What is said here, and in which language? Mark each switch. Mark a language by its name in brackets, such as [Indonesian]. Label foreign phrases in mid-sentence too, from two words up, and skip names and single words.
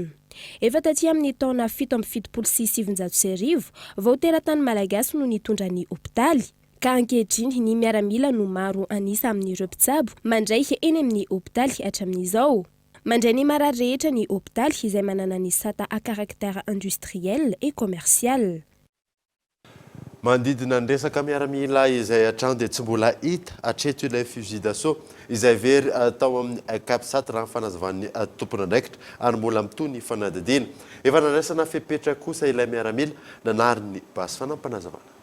[Malagasy] Efa taty amin'ny taona 776 vao teratany malagasy no nitondra ny hôpitaly ka ankehitriny ny miaramila no maro anisa amin'ireo mpitsabo mandray eny amin'ny hôpitaly hatramin'izao. Mandray ny marary rehetra ny hôpitaly izay manana ny sata [French] à caractère industriel et commercial. [Malagasy] Mandidina ny resaka miaramila izay hatrany dia tsy mbola hita hatreto ilay [French] fusil d'assaut [Malagasy] izay very tao amin'ny Kapsat raha ny fanazavan'ny tompona andraikitra ary mbola mitony ny fanadidina. Efa nandraisana fepetra kosa ilay miaramila nanary ny basy fanampanazavana.